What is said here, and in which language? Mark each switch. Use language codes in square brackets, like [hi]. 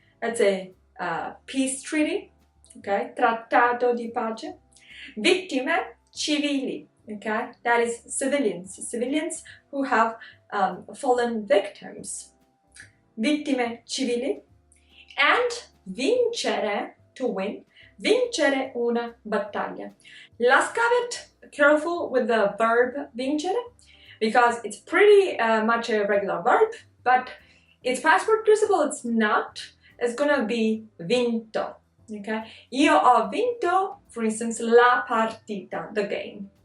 [en] That's a peace treaty, okay? [it] Trattato di pace. Vittime civili, [en] okay? That is civilians, civilians who have fallen victims. [it] Vittime civili. And vincere, to win, vincere una battaglia. [en] Last caveat, careful with the verb vincere, because it's pretty much a regular verb, but its past participle, it's not. It's gonna be vinto, okay? [it] Io ho vinto, [en] for instance, [it] la partita, [en] the game.